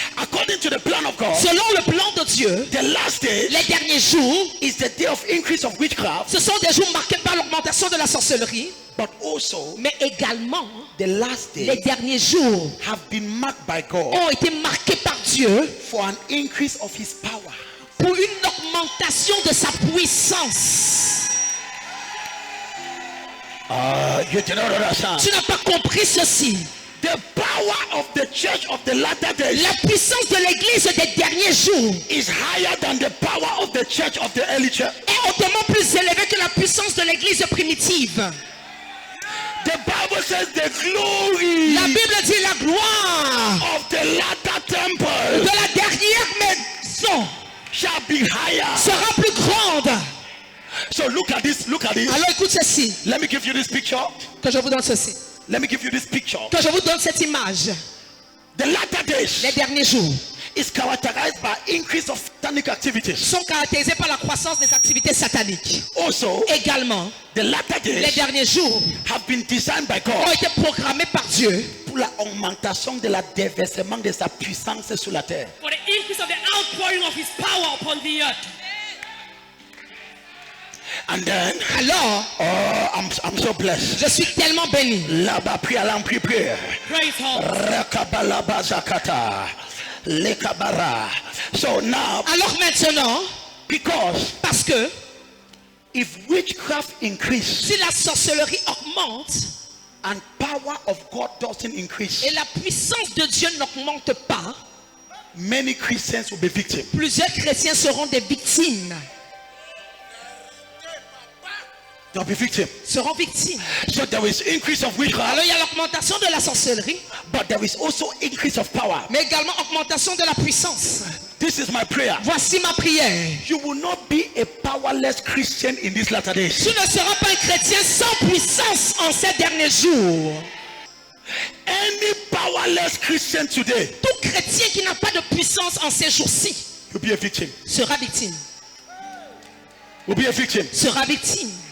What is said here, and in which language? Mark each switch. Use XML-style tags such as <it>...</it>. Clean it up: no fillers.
<en>According to the plan of God,</en> <fr>Selon le plan de Dieu,</fr> <en>the last day</en> <fr>les derniers jours,</fr> <en>is the day of increase of witchcraft,</en> <fr>ce sont des jours marqués par l'augmentation de la sorcellerie.</fr> <en>but also</en> <fr>Mais également,</fr> <en>the last</en> <fr>les</fr> <en>day</en> <fr>derniers jours</fr> <en>have been marked by God</en> <fr>ont été marqués par Dieu</fr> <en>for an increase of his power.</en> <fr>pour une augmentation de sa puissance.</fr> <en>You do not understand.</en> <fr>Tu n'as pas compris ceci.</fr> <en>The power of the church of the latter days</en> <fr>La puissance de l'église des derniers jours</fr> <en>is higher than the power of the church of the early church.</en> <fr>est hautement plus élevée que la puissance de l'église primitive.</fr> <en>The Bible says the glory</en> <fr>La Bible dit la gloire</fr> <en>of the latter temple</en> <fr>de la dernière maison</fr> <en>shall be higher.</en> <fr>sera plus grande.</fr> <en>So look at this, look at this.</en> <fr>Alors écoute ceci,</fr> <en>Let me give you this picture.</en> <fr>que je vous donne ceci,</fr> <en>Let me give you this picture.</en> <fr>que je vous donne cette image.</fr> <en>The latter days</en> <fr>Les derniers jours</fr> <en>is characterized by increase of satanic activities.</en> <fr>sont caractérisés par la croissance des activités sataniques.</fr> <en>Also,</en> <fr>Également,</fr> <en>the latter</en> <fr>les</fr> <en>days</en> <fr>derniers jours</fr> <en>have been designed by</en> <fr>ont</fr> <en>God</en> <fr>été programmés par Dieu pour la augmentation de la déversement de sa puissance sur la terre.</fr> <en>For the increase of the outpouring of his power upon the earth. And then,</en> <fr>Alors,</fr> <en>I'm so blessed.</en> <fr>je suis tellement béni. Là-bas, prie, allons prier.</fr> <en>Praise God. Rakabalaba zakata. Lekabara. So now,</en> <fr>Alors maintenant,</fr> <en>because</en> <fr>parce que</fr> <en>if witchcraft increase</en> <fr>si la sorcellerie augmente</fr> <en>and power of God doesn't increase,</en> <fr>et la puissance de Dieu n'augmente pas,</fr> <en>many Christians will be victims.</en> <fr>plusieurs chrétiens seront des victimes.</fr> <en>They'll be victims.</en> <fr>Seront victimes.</fr> <en>So there is increase of witchcraft,</en> <fr>Alors il y a l'augmentation de la sorcellerie,</fr> <en>but there is also increase of power.</en> <fr>mais également augmentation de la puissance.</fr> <en>This is my prayer.</en> <fr>Voici ma prière.</fr> <en>You will not be a powerless Christian in these latter days.</en> <fr>Tu ne seras pas un chrétien sans puissance en ces derniers jours.</fr> <en>Any powerless Christian today</en> <fr>Tout chrétien qui n'a pas de puissance en ces jours-ci</fr> <en>will be a victim.</en> <fr>sera victime.</fr> <en>Will be a victim.</en> <fr>Sera victime.</fr>